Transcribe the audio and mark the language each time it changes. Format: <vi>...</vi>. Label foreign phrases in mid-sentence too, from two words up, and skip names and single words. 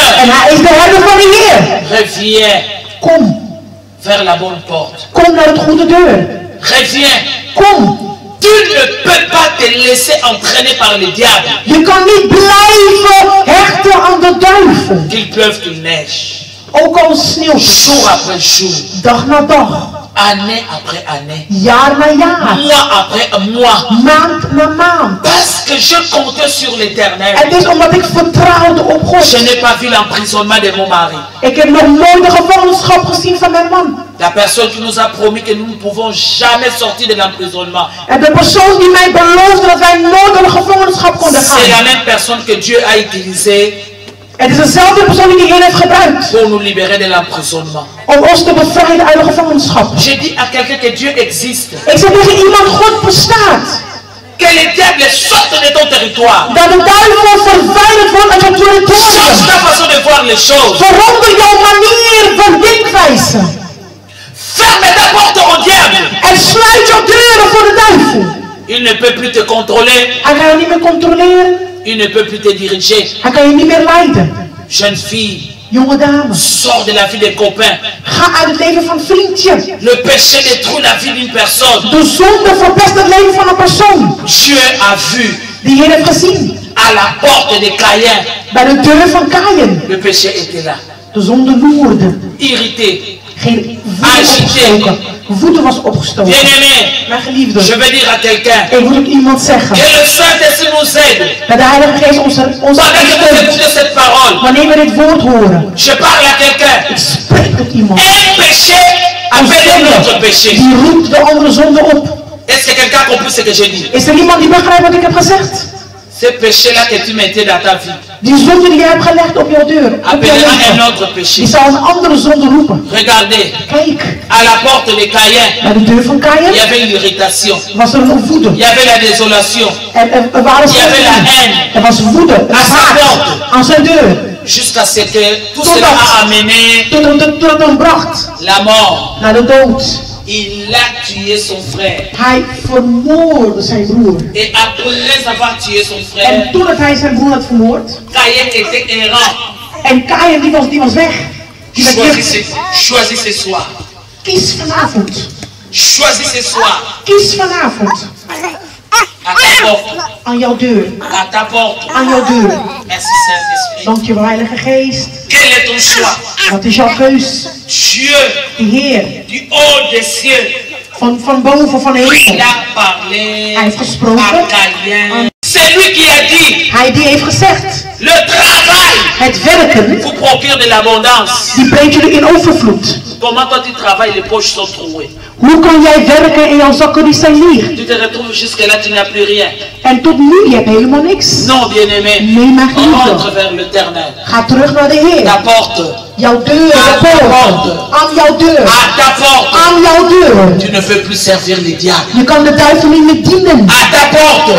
<nl>En hij is de herder van de Heer.</nl> <fr>Reviens</fr> <nl>Kom.</nl> <fr>vers la bonne porte.</fr> <nl>Kom naar het goede deur.</nl> <fr>Reviens.</fr> <nl>Kom.</nl> <fr>Tu ne peux pas te laisser entraîner par le diable.</fr> <nl>Je kan niet blijven hechten aan de duivel.</nl> <fr>Qu'il pleuve, qu'il neige.</fr> <nl>Ook al sneeuwt het.</nl> <fr>Jour après jour.</fr> <nl>Dag na dag.</nl> <fr>Année après année.</fr> <nl>Jaar na jaar.</nl> <fr>Mois après mois.</fr> <nl>Maand na maand.</nl> <fr>Parce que je comptais sur l'éternel.</fr> <nl>Het is omdat ik vertrouwde op God.</nl> <fr>Je n'ai pas vu l'emprisonnement de mon mari.</fr> <nl>Ik heb nog nooit de gevangenschap gezien van mijn man.</nl> <fr>La personne qui nous a promis que nous ne pouvons jamais sortir de l'emprisonnement.</fr> <nl>En de persoon die mij beloofde dat wij nooit door de gevangenschap konden</nl> <fr>C'est la</fr> <nl>gaan.</nl> <fr>même personne que Dieu a utilisée</fr> <nl>Het is dezelfde persoon die de Heer heeft gebruikt.</nl> <fr>pour nous libérer de l'emprisonnement.</fr> <nl>Om ons te bevrijden uit de gevangenschap.</nl> <fr>J'ai dit à quelqu'un que Dieu existe.</fr> <nl>Ik zeg tegen iemand, God bestaat.</nl> <fr>Que les diables sortent de ton territoire.</fr> <nl>Dat de duivel verwijderd wordt uit jouw</nl> <fr>Change</fr> <nl>territorium.</nl> <fr>ta façon de voir les choses.</fr> <nl>Verander jouw manier van denkwijze.</nl> <fr>Ferme ta porte au diable.</fr> <nl>En sluit jouw deuren voor de duivel.</nl> <fr>Il ne peut plus te contrôler.</fr> <nl>Hij kan je niet meer controleren.</nl> <fr>Il ne peut plus te diriger.</fr> <nl>Hij kan je niet meer leiden.</nl> <fr>Jeune fille,</fr> <nl>Jonge dames,</nl> <fr>sors de la vie des copains.</fr> <nl>ga uit het leven van vriendje.</nl> <fr>Le péché détruit la vie d'une personne.</fr> <nl>De zonde verpest het leven van een persoon.</nl> <fr>Dieu a vu</fr> <nl>Die Heer heeft gezien.</nl> <fr>à la porte de Caïn.</fr> <nl>Bij de deur van Kaïn.</nl> <fr>Le péché était là.</fr> <nl>De zonde loerde.</nl> <fr>Irrité.</fr> <nl>Geen woede opgestoken. Woede was opgestoken.</nl> <fr>Bien-aimé,</fr> <nl>Mijn geliefde,</nl> <fr>je vais dire à quelqu'un</fr> <nl>ik moet ook iemand zeggen.</nl> <fr>que le Saint-Esprit nous aide.</fr> <nl>Dat de Heilige Geest ons</nl> <fr>Pendant que vous</fr> <nl>steunt.</nl> <fr>écoutez cette parole,</fr> <nl>Wanneer we dit woord horen.</nl> <fr>je parle à quelqu'un.</fr> <nl>Ik spreek tot iemand.</nl> <fr>Un péché appelle un autre péché.</fr> <nl>Die roept de andere zonde op.</nl> <fr>Est-ce que quelqu'un a compris ce que j'ai dit?</fr> <nl>Is er iemand die begrijpt wat ik heb gezegd?</nl> <fr>Ce péché-là que tu mettais dans ta vie</fr> <nl>Die zonde die jij hebt gelegd op jouw deur. Op jouw</nl> <fr>appellera un</fr> <nl>leven.</nl> <fr>autre péché.</fr> <nl>Die zal een andere zonde roepen.</nl> <fr>Regardez,</fr> <nl>Kijk,</nl> <fr>à la porte de Caïn,</fr> <nl>bij de deur van</nl> <fr>il y</fr> <nl>Kaïn</nl> <fr>avait l'irritation,</fr> <nl>was er een woede.</nl> <fr>il y avait la désolation,</fr> <nl>Er waren</nl> <fr>Il y avait la haine.</fr> <nl>Er was woede, een</nl> <fr>À sa</fr> <nl>haat</nl> <fr>porte.</fr> <nl>aan zijn deur.</nl> <fr>jusqu'à ce que tout</fr> <nl>Totdat-</nl> <fr>cela a amené</fr> <nl>Tot het hem bracht</nl> <fr>la mort.</fr> <nl>naar de dood.</nl> <fr>Il a tué son frère.</fr> <nl>Hij vermoordde zijn broer.</nl> <fr>Et après avoir tué son</fr> <nl>En</nl> <fr>frère,</fr> <nl>toen hij zijn broer had vermoord.</nl> <fr>Caïn était errant.</fr> <nl>En Kaïn die was weg. Die werd weg.</nl> <fr>Choisis ce soir.</fr> <nl>Kies vanavond.</nl> <fr>Choisis ce soir.</fr> <nl>Kies vanavond.</nl> <fr>À ta porte.</fr> <nl>Aan jouw deur.</nl> <fr>À ta porte.</fr> <nl>Aan jouw deur.</nl> <fr>Merci Saint-Esprit.</fr> <nl>Dankjewel Heilige Geest.</nl> <fr>Quel est ton choix?</fr> <nl>Wat is jouw keus?</nl> <fr>Dieu</fr> <nl>De Heer</nl> <fr>du haut des cieux</fr> <nl>van boven, van de</nl> <fr>Il</fr> <nl>hemel.</nl> <fr>a parlé</fr> <nl>Hij heeft gesproken.</nl> <fr>à Caïn. C'est lui qui a dit,</fr> <nl>Hij die heeft gezegd,</nl> <fr>le travail</fr> <nl>het werken,</nl> <fr>vous procure de l'abondance.</fr> <nl>die brengt jullie in overvloed.</nl> <fr>Comment quand tu travailles, les poches sont trouées.</fr> <nl>Hoe kan jij werken en jouw zakken die zijn leeg?</nl> <fr>Tu te retrouves jusque-là, tu n'as plus rien.</fr> <nl>En tot nu, je hebt helemaal niks.</nl> <fr>Non, bien-aimé,</fr> <nl>Nee, mijn</nl> <fr>rentre</fr> <nl>geliefde.</nl> <fr>vers l'éternel.</fr> <nl>Ga terug naar de Heer.</nl> <fr>Ta porte,</fr> <nl>Jouw deur, de poort. Aan jouw deur.</nl> <fr>à ta porte,</fr> <nl>Aan jouw deur.</nl> <fr>tu ne peux plus servir les diables.</fr> <nl>Je kan de duivel niet meer dienen.</nl> <fr>À ta porte,</fr>